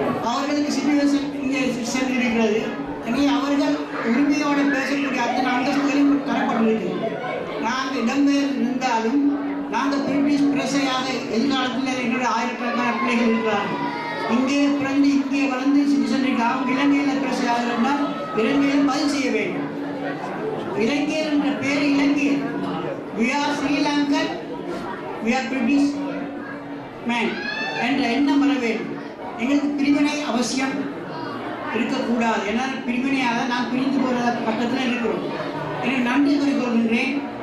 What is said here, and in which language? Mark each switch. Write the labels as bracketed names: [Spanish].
[Tamil] அவர்களுக்கு சிச்சுவேஷன் இங்கே சென்றிருக்கிறது. எனவே அவர்கள் உரிமையோடு பேசக்கூடிய அத்தனை அந்தஸ்துகளும் தரப்பட்டிருக்கு. நாங்கள் இடம்பெயர் இருந்தாலும் நாங்கள் பிரிட்டிஷ் பிரசையாக எதிர்காலத்தில் என்னுடைய ஆயிரக்கணக்கான பிள்ளைகள் இருக்கிறார்கள். இங்கே பிறந்து இங்கே வளர்ந்து சிட்டிசன் அவங்க இலங்கையில் பிரசையாக இருந்தால் இலங்கையில் பதிவு செய்ய வேண்டும். இலங்கையர் என்ற பேர் இலங்கையர். [English] We are Sri Lankan, we are British man [Tamil] என்ற எண்ணம் வர வேண்டும். எங்களுக்கு பிரிவினை அவசியம் இருக்கக்கூடாது. ஏன்னா பிரிவினையாக நான் பிரிந்து போகிற பக்கத்தில் இருக்கிறோம். எனக்கு நன்றி கூறிக்கொள்கின்றேன்.